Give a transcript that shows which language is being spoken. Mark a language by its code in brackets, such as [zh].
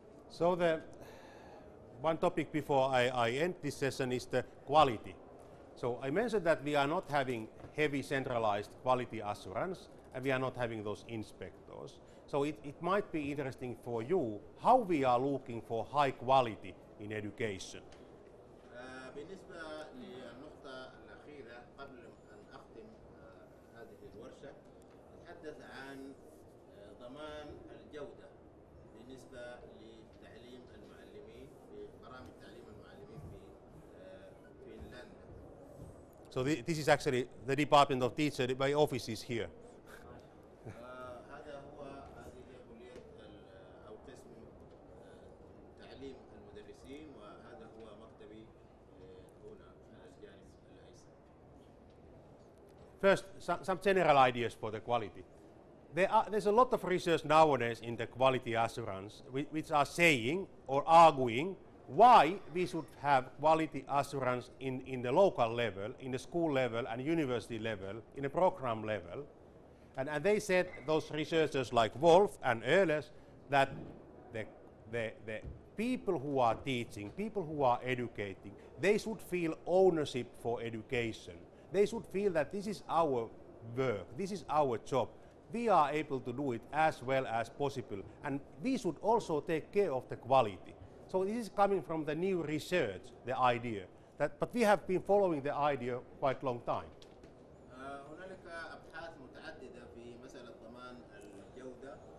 [en] So the one topic before I end this session is the quality. So I mentioned that we are not having heavy centralized quality assurance and we are not having those inspectors. So it might be interesting for you how we are looking for high quality in education. [ar] بالنسبة للنقطة الأخيرة قبل أن أختم هذه الورشة، نتحدث عن ضمان الجودة بالنسبة لتعليم المعلمين ببرامج تعليم المعلمين في فنلندا. [en] So this is actually the Department of Teacher, my office is here. [ar] هذا هو هذه كلية أو قسم تعليم المدرسين، وهذا هو مكتبي هنا على الجانب الأيسر. [en] First, some general ideas for the quality. There's a lot of research nowadays in the quality assurance which are saying or arguing why we should have quality assurance in the local level, in the school level and university level, in the program level. And they said, those researchers like Wolf and Ehlers, that the people who are teaching, people who are educating, they should feel ownership for education. They should feel that this is our work, this is our job. We are able to do it as well as possible, and we should also take care of the quality. So this is coming from the new research, the idea. But we have been following the idea quite a long time. [ar] هنالك أبحاث متعددة في مسألة ضمان الجودة.